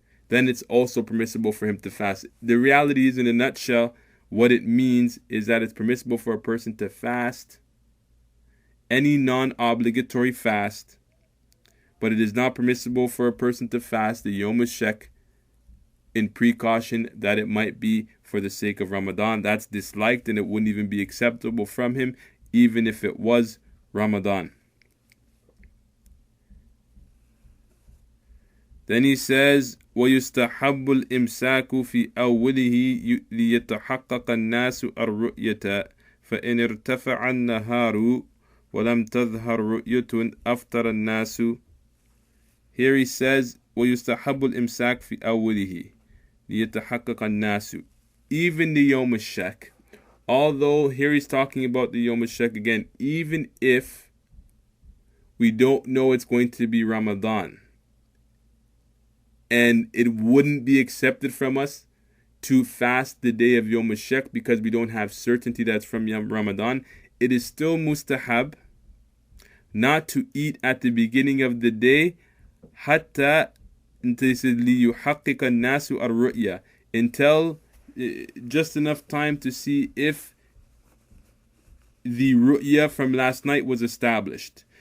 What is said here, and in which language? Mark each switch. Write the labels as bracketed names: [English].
[English] Then it's also permissible for him to fast. The reality is, in a nutshell, what it means is that it's permissible for a person to fast any non-obligatory fast, but it is not permissible for a person to fast the Yom Shek in precaution that it might be for the sake of Ramadan. That's disliked, and it wouldn't even be acceptable from him, even if it was Ramadan. Then he says, [Arabic] وَيُسْتَحَبُّ الْإِمْسَاكُ فِي أَوِّلِهِ لِيَتَحَقَّقَ النَّاسُ الرُّؤْيَةَ فَإِنْ ارْتَفَعَ النَّهَارُ وَلَمْ تَظْهَرْ رُؤْيَةٌ أَفْطَرَ النَّاسُ. [English] Here he says, [Arabic] وَيُسْتَحَبُّ الْإِمْسَاكُ فِي أَوِّلِهِ لِيَتَحَقَّقَ النَّاسُ. [English] Even the Yom Shek, although here he's talking about the Yom Shek again, even if we don't know it's going to be Ramadan, and it wouldn't be accepted from us to fast the day of Yom Shek because we don't have certainty that's from Ramadan, it is still mustahab not to eat at the beginning of the day [Arabic] hatta لِيُحَقِّقَ النَّاسُ الرُّؤْيَةَ, [English] until just enough time to see if the ru'ya from last night was established.